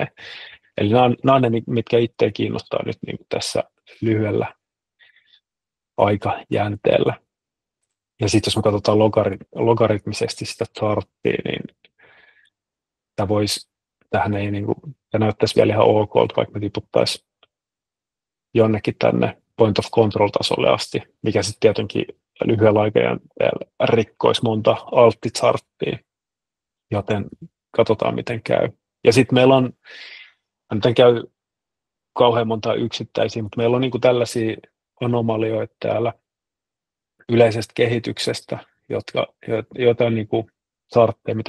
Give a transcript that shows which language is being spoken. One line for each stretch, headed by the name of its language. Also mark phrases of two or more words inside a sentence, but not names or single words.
Finnish: Eli nämä on ne, mitkä itseä kiinnostaa nyt niin kuin tässä lyhyellä aikajänteellä. Ja sitten jos me katsotaan logaritmisesti sitä charttia, niin tämä näyttäisi vielä ihan ok, vaikka me tiputtaisiin jonnekin tänne
English: point of control-
Finnish: tasolle asti, mikä sitten tietenkin lyhyellä aikajänteellä rikkoisi monta altticharttia, joten katsotaan miten käy. Ja sitten meillä on, nyt en käy kauhean monta yksittäisiä, mutta meillä on niin kuin tällaisia anomalioita täällä yleisestä kehityksestä, joita on niin kuin chartteja, mitä